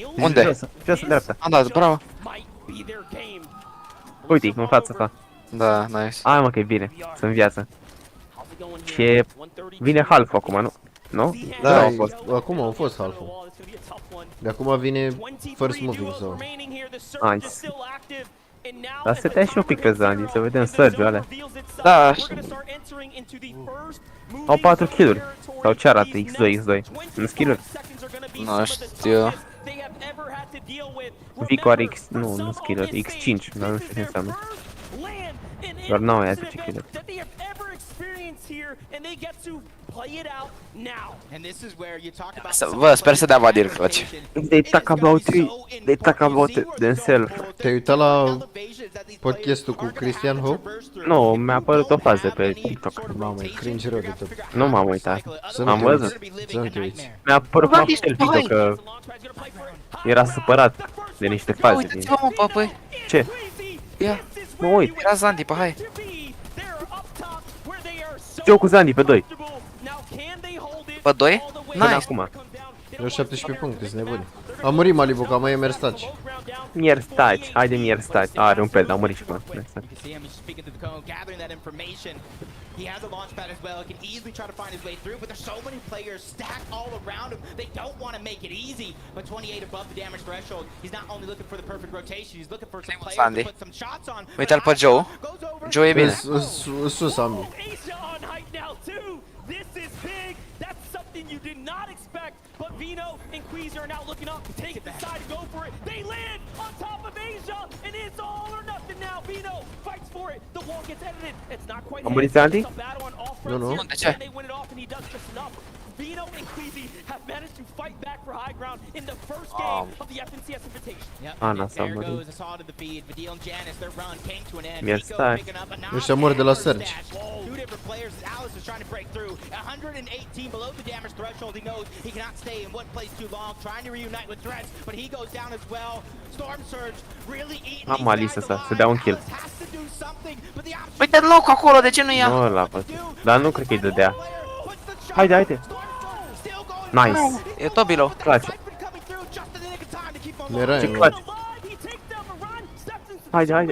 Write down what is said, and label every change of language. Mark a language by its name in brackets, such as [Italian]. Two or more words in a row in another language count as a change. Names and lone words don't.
[Romanian] Unde? Jos în dreapta. Am dat, bravo. Uite, în fața ta. Da, nice. Hai, mă, că e bine. Sunt în viață. Și vine half acum, nu? Nu? Da, acum a fost half-ul. De acum vine [English] first moving zone. [Romanian] Nice. Dar stătea și un pic pe Zandy, să vedem surge-ul alea. Da. Au 4 kill-uri. Sau ce arată? X2, X2. În skill-uri? Nu știu. Vicoare X, nu skiller, X5, dar nu știu ce înseamnă. Doar n-au aia 10 killer. Bă, sper să dea Vadir clutch. [English] They talk about themselves. [Romanian] Te-ai uitat la podcastul cu Cristian Hope? Nu, mi-a apărut o fază pe TikTok. Mamă, e cringe rău de tot. Nu m-am uitat. Să nu Am te văzut. uiți. Să nu te uiți. Mi-a apărut la el video că era supărat de niște faze. Uite-ți-vă, mă, papăi. Ce? Ia, Mă uit. era Zandi, pe hai. Eu cu Zandi pe 2. Pe 2? Până Nice. acum. Eu 17 puncte, sunt nebuni. A murit Malibu, că mai e Merstaci. Mier staci, haide mier staci. Are un pet, a murit și mă. [English] He has a launch pad as well. He can easily try to find his way through, but there's so many players stacked all around him. They don't want to make it easy. But 28 above the damage threshold. He's not only looking for the perfect rotation, he's looking for some players to put some shots on. [Romanian] Uite-l pe Joe. Joe e bine. Sus, Ambi. [English] This is big. That's something you did not expect. But Vino and Queezy are now looking up to take it aside and go for it. They land on top of Asia, and it's all or nothing now. Vino fights for it. The wall gets edited. It's not quite. [Romanian] Am murit Zandi? Nu, nu. De ce? [English] Vino and Queezy have managed to fight back for high ground in the first game of the FNCS Invitation. [Romanian] Ana s-a murit. Mier staci. Ăștia mor de la Sergi. [English] Two different players as Alice is trying to break through. 118 below the damage threshold. He knows he cannot stay in one place too long. Trying to reunite with Threats, but he goes down as well. Storm Surge really eating. [Romanian] Am Alice să dea un kill. Uite-l locul acolo, de ce nu ia? Nu l-a văzut. Dar nu cred că îi dădea. Haide, haide. Nice. E tot below. Clutch. Era Ce în clutch. Haide, haide.